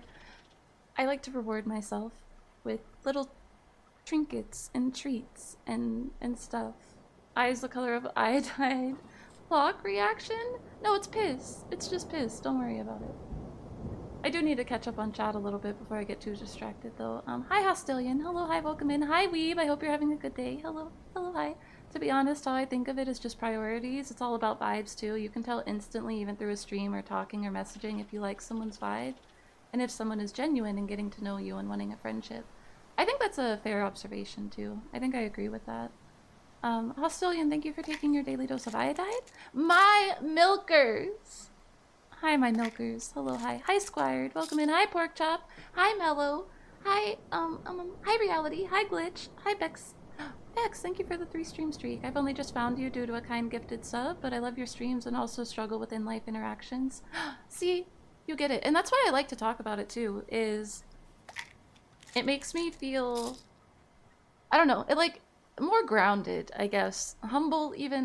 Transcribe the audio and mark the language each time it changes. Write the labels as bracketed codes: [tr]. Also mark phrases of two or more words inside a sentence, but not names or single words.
[en] I like to reward myself with little trinkets and treats and stuff. Eyes the color of iodide. Clock reaction? No, it's piss. It's just piss. Don't worry about it. I do need to catch up on chat a little bit before I get too distracted, though. Hi, Hostilian. Hello, hi, welcome in. Hi, Weeb. I hope you're having a good day. Hello, hi. To be honest, how I think of it is just priorities. It's all about vibes, too. You can tell instantly, even through a stream or talking or messaging, if you like someone's vibe, and if someone is genuine in getting to know you and wanting a friendship. I think that's a fair observation, too. I think I agree with that. Hostilian, thank you for taking your daily dose of iodide. My milkers! Hi, my milkers. Hello, hi. Hi, Squired. Welcome in. Hi, Pork Chop. Hi, Mellow. Hi, hi, Reality. Hi, Glitch. Hi, Bex. Bex, thank you for the 3-stream streak. I've only just found you due to a kind gifted sub, but I love your streams and also struggle with in-life interactions. See? You get it. And that's why I like to talk about it, too, is... It makes me feel... I don't know. more grounded, I guess. Humble, even.